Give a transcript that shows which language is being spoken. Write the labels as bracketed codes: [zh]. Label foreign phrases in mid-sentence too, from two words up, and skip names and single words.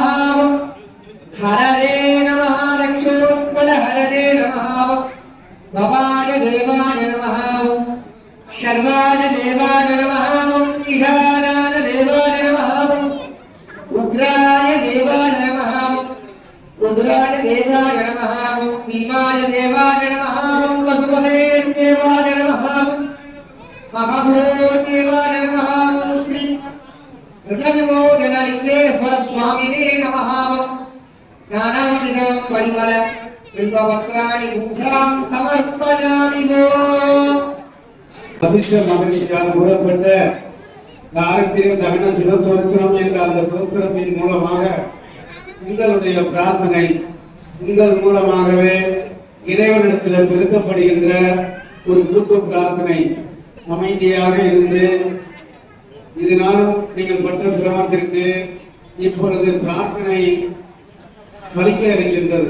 [sa] ओम हरये नमः दक्षोत्पलहरये नमः ओम भवाय देवाय नमः ओम शर्वाय देवाय नमः ओम ईशानाय देवाय नमः ओम रुद्राय देवाय नमः ओम रुद्राय देवाय नमः ओम भीमाय देवाय नमः ओम वसुपते देवाय नमः ओम महाभूर देवाय नमः ओम श्री ऋणविमोचनलिङ्गेश्वर स्वामिने नमः ओम नानाविधं परिमल बिल्वपत्राणि पूजां समर्पयामि [ta] வசிஷ்ட மகரிஷியால் கூறப்பட்ட தாரத்திரிய தகன சிவசோத்திரம் என்ற அந்த சோத்திரத்தின் மூலமாக உங்களுடைய பிரார்த்தனை உங்கள் மூலமாகவே இறைவனிடத்தில் செலுத்தப்படுகின்ற ஒரு கூட்டு பிரார்த்தனை அமைதியாக இருந்து இதனாலும் நீங்கள் பட்ட சிரமத்திற்கு இப்பொழுது பிரார்த்தனை பலிக்க இருக்கின்றது.